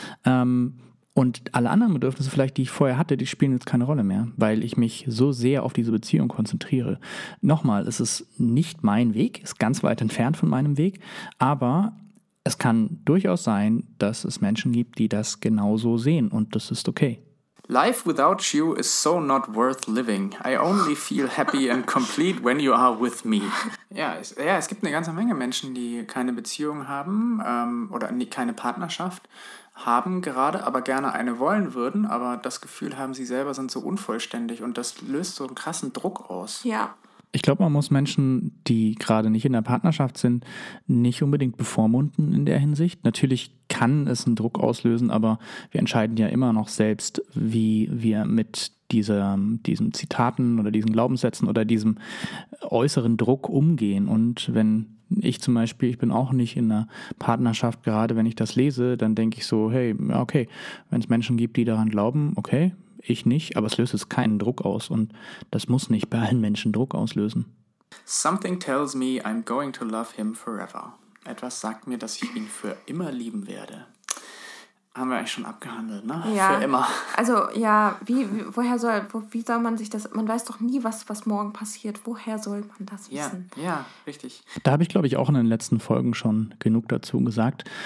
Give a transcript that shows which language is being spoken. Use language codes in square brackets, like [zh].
[de] Und alle anderen Bedürfnisse vielleicht, die ich vorher hatte, die spielen jetzt keine Rolle mehr, weil ich mich so sehr auf diese Beziehung konzentriere. Nochmal, es ist nicht mein Weg, ist ganz weit entfernt von meinem Weg, aber es kann durchaus sein, dass es Menschen gibt, die das genauso sehen und das ist okay. [en] Life without you is so not worth living. I only feel happy and complete when you are with me. [de] Ja, es gibt eine ganze Menge Menschen, die keine Beziehung haben oder keine Partnerschaft haben gerade, aber gerne eine wollen würden, aber das Gefühl haben, sie selber sind so unvollständig und das löst so einen krassen Druck aus. Ja. Ich glaube, man muss Menschen, die gerade nicht in der Partnerschaft sind, nicht unbedingt bevormunden in der Hinsicht. Natürlich kann es einen Druck auslösen, aber wir entscheiden ja immer noch selbst, wie wir mit diesen Zitaten oder diesen Glaubenssätzen oder diesem äußeren Druck umgehen. Und wenn ich zum Beispiel, ich bin auch nicht in einer Partnerschaft, gerade wenn ich das lese, dann denke ich so, hey, okay, wenn es Menschen gibt, die daran glauben, okay, ich nicht, aber es löst jetzt keinen Druck aus und das muss nicht bei allen Menschen Druck auslösen. [en] Something tells me I'm going to love him forever. [de] Etwas sagt mir, dass ich ihn für immer lieben werde. Haben wir eigentlich schon abgehandelt, ne? Ja. Für immer. Also ja, wie soll man sich das, man weiß doch nie, was morgen passiert. Woher soll man das wissen? Ja, richtig. Da habe ich, glaube ich, auch in den letzten Folgen schon genug dazu gesagt.